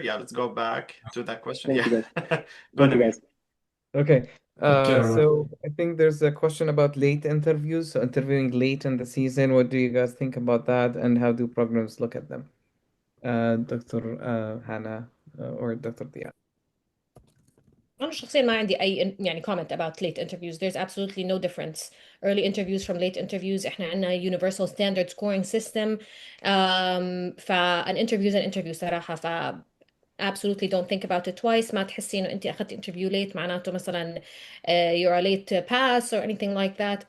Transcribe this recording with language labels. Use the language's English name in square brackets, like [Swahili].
[English] Yeah, let's go back to that question. Thank you, Go Thank you, Nabil. guys. Okay. Okay, So I think there's a question about late interviews. So interviewing late in the season, what do you guys think about that, and how do programs look at them? Dr. Hannah or Dr. Dia. [Arabic] أنا شخصيا ما عندي أي [English] comment about late interviews. There's absolutely no difference. Early interviews from late interviews. [Arabic] إحنا عندنا [English] universal standard scoring system. فan interview is an interview [Arabic] صراحة. [English] absolutely don't think about it twice. [Arabic] ما تحسي إنه أنت أخذتي [English] interview late [Arabic] معناته مثلا [English] you're a late pass or anything like that.